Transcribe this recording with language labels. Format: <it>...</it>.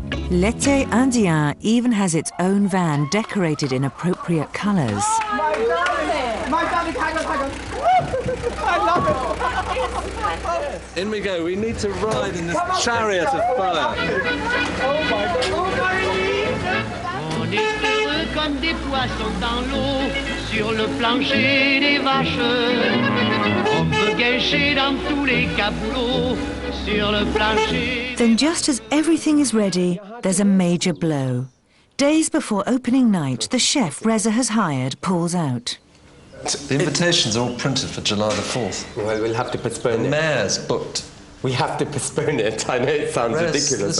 <en>L'été Indien even has its own van decorated in appropriate colours. My darling, I love it. In we go. We need to ride in this chariot of fire. Oh my God.</en> <fr>On est heureux comme des poissons dans l'eau, sur le plancher des vaches. On peut gâcher dans tous les capoulots, sur le plancher.</fr> <en>Then just as everything is ready, there's a major blow. Days before opening night, the chef Reza has hired pulls out. The invitations are all printed for July the 4th. Well, we'll have to postpone it. The mayor's booked. We have to postpone it. I know it sounds ridiculous.</en>